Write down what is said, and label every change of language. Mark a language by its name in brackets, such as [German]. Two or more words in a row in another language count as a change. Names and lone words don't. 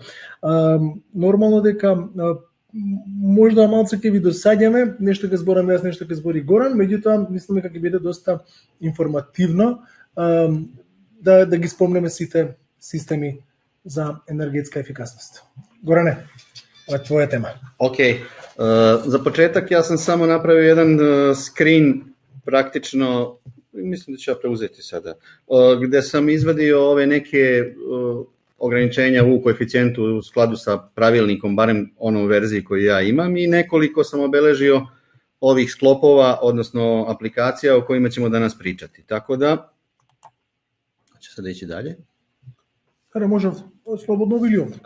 [Macedonian] Нормално дека можда малце ќе ви досаѓаме, нешто ќе зборам јас, нешто ќе збори Горан, меѓутоа мислам дека ќе биде доста информативно да ги спомнеме сите системи за енергетска ефикасност. Горане, ова е твоја тема. [Serbian] Океј, за почетак ја сам само направио еден скрин, практично, мислам да ќе ја преузети сада, где сам извадио ове неке ograničenja u koeficijentu u skladu sa pravilnikom, barem onom verziji koju ja imam, i nekoliko sam obeležio ovih sklopova, odnosno aplikacija o kojima ćemo danas pričati. Tako da, će sada ići dalje. Može slobodno ili ovdje.